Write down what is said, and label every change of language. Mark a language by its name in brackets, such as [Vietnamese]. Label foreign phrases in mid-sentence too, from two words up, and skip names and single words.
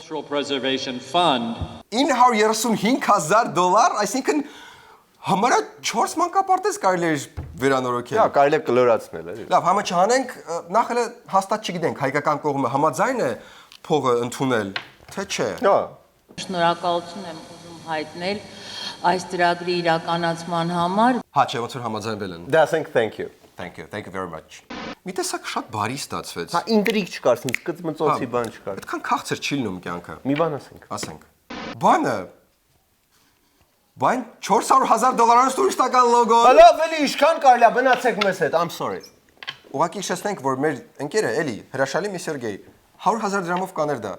[Armenian] $935,000, այսինքն համարը 4 մանկապարտեզ կարելի է վերանորոգել։ Հա, կարելի է կլորացնել, էլի։ Լավ, համը չանենք, նախ էլ հաստատ չգիտենք, հայկական կողմը համաձայն է փողը ընդունել, թե չէ։ Հա։ Շնորհակալություն եմ ուզում հայտնել այս ծրագրի իրականացման համար։ Հա, չէ, ոնց որ համաձայնվել են։ Դե ասենք [English] thank you։ Thank you very much։ [Armenian] Մի տեսակ շատ բարի ստացվեց։ Հա, ինտրիգ չկար, ցած կծմծոցի բան չկար։ Այդքան քաղցր չի լինում կյանքը։ Մի բան ասենք։ Ասենք։ Բանը Բան $400,000 տուրիստական լոգո։ Լավ, էլի ինչքան կարելի է գնացեք մեզ հետ, [English] I'm sorry։ [Armenian] Ուղղակի հիշեցնենք, որ մեր ընկերը էլի հրաշալի մի Սերգեյ 100,000 դրամով կաներ դա։